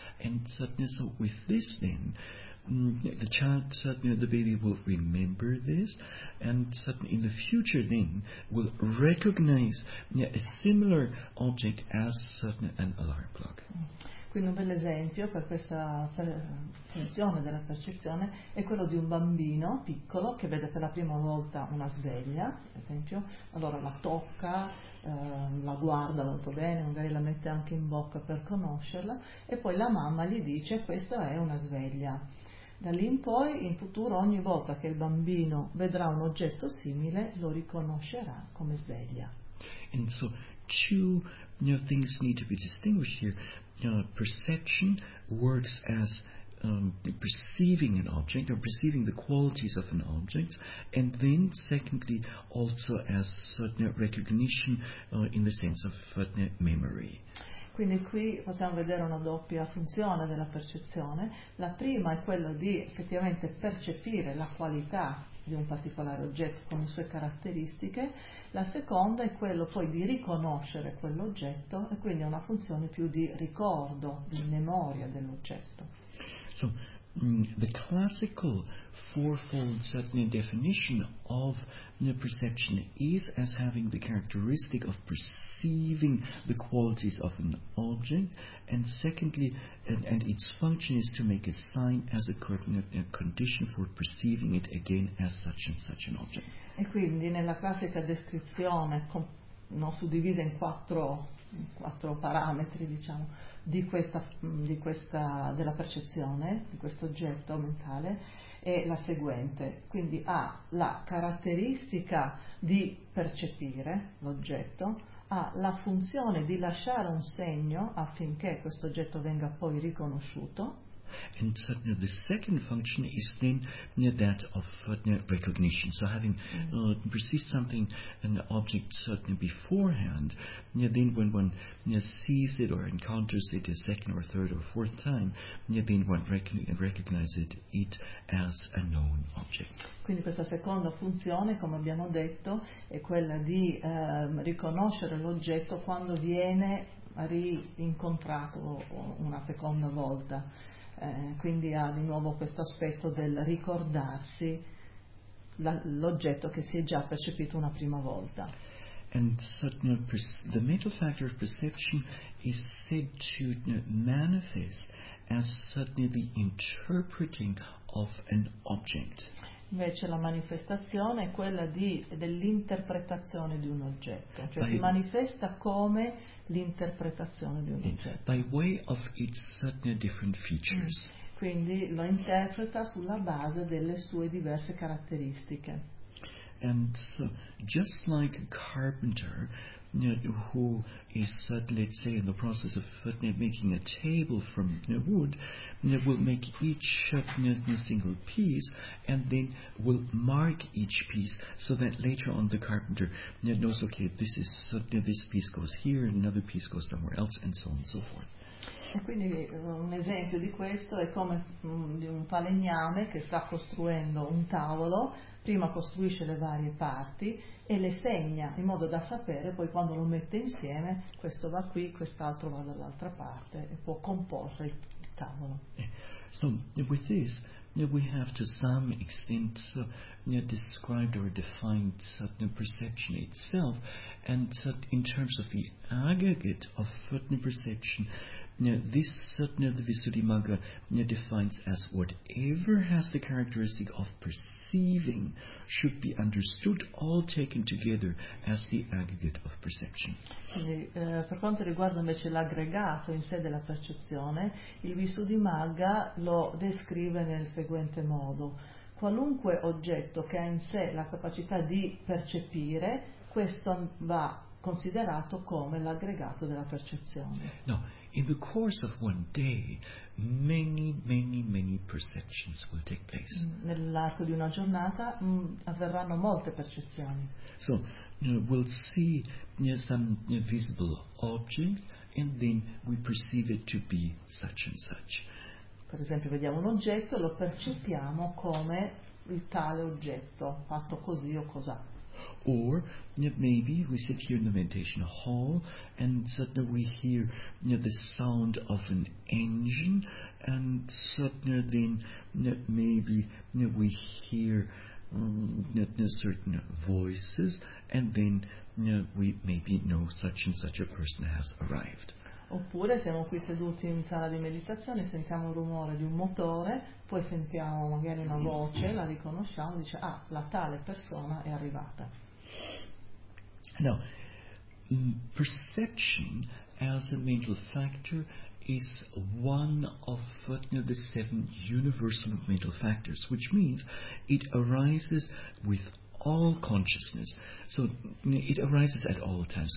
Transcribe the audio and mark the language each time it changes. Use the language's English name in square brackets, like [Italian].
[English] And so with this then, the child, the baby will remember this, and in the future then will recognize a similar object as an alarm clock. [Italian] Quindi un bel esempio per questa funzione della percezione è quello di un bambino piccolo che vede per la prima volta una sveglia, per esempio, allora la tocca, la guarda molto bene, magari la mette anche in bocca per conoscerla, e poi la mamma gli dice questa è una sveglia. Da lì in poi, in futuro, ogni volta che il bambino vedrà un oggetto simile, lo riconoscerà come sveglia. [English] And so two things need to be distinguished here. Perception works as perceiving an object or perceiving the qualities of an object, and then secondly also as certain recognition in the sense of certain memory. [Italian] Quindi qui possiamo vedere una doppia funzione della percezione. La prima è quella di effettivamente percepire la qualità di un particolare oggetto con le sue caratteristiche, la seconda è quello poi di riconoscere quell'oggetto, e quindi è una funzione più di ricordo, di memoria dell'oggetto. [English] So, the classical fourfold definition of perception is as having the characteristic of perceiving the qualities of an object, and secondly, and its function is to make a sign as a condition for perceiving it again as such and such an object. [Italian] E quindi nella classica descrizione, no, suddivisa in quattro parametri, diciamo, di questa della percezione di questo oggetto mentale è la seguente. Quindi ha la caratteristica di percepire l'oggetto, ha la funzione di lasciare un segno affinché questo oggetto venga poi riconosciuto. [English] And certainly the second function is then that of recognition. So having perceived something, an object certainly beforehand, then when one sees it or encounters it a second or third or fourth time, then one recognizes it as a known object. [Italian] Quindi questa seconda funzione, come abbiamo detto, è quella di riconoscere l'oggetto quando viene rincontrato una seconda volta. Quindi ha di nuovo questo aspetto del ricordarsi l'oggetto che si è già percepito una prima volta. [English] And certain, the mental factor of perception is said to manifest as certainly the interpreting of an object. [Italian] Invece la manifestazione è quella dell'interpretazione di un oggetto, cioè si manifesta come l'interpretazione di un oggetto. [English] By way of its certain different features. [Italian] Quindi lo interpreta sulla base delle sue diverse caratteristiche. [English] And so, just like a carpenter who is, let's say, in the process of making a table from wood, will make each single piece and then will mark each piece so that later on the carpenter knows, okay, this is this piece goes here and another piece goes somewhere else and so on and so forth. [Italian] E quindi un esempio di questo è come di un falegname che sta costruendo un tavolo. Prima costruisce le varie parti e le segna in modo da sapere poi quando lo mette insieme, questo va qui, quest'altro va dall'altra parte, e può comporre il tavolo. [English] So, with this, we have to some extent described or defined perception itself, and in terms of the aggregate of perception, this the Visuddhimagga defines as whatever has the characteristic of perceiving should be understood, all taken together as the aggregate of perception. [Italian] Per quanto riguarda invece l'aggregato in sé della percezione, il Visuddhimagga lo descrive nel seguente modo: qualunque oggetto che ha in sé la capacità di percepire, questo va considerato come l'aggregato della percezione. No. [English] In the course of one day, many, many, many perceptions will take place. [Italian] Nell'arco di una giornata avverranno molte percezioni. [English] So, we'll see some visible object, and then we perceive it to be such and such. [Italian] Per esempio, vediamo un oggetto, lo percepiamo come il tale oggetto, fatto così o cos'ha. [English] Or maybe we sit here in the meditation hall and suddenly we hear the sound of an engine, and suddenly then maybe we hear certain voices, and then we maybe know such and such a person has arrived. [Italian] Oppure siamo qui seduti in sala di meditazione, sentiamo il rumore di un motore, poi sentiamo magari una voce, la riconosciamo, dice ah, la tale persona è arrivata. [English] Now, perception as a mental factor is one of the seven universal mental factors, which means it arises with all consciousness. So it arises at all times.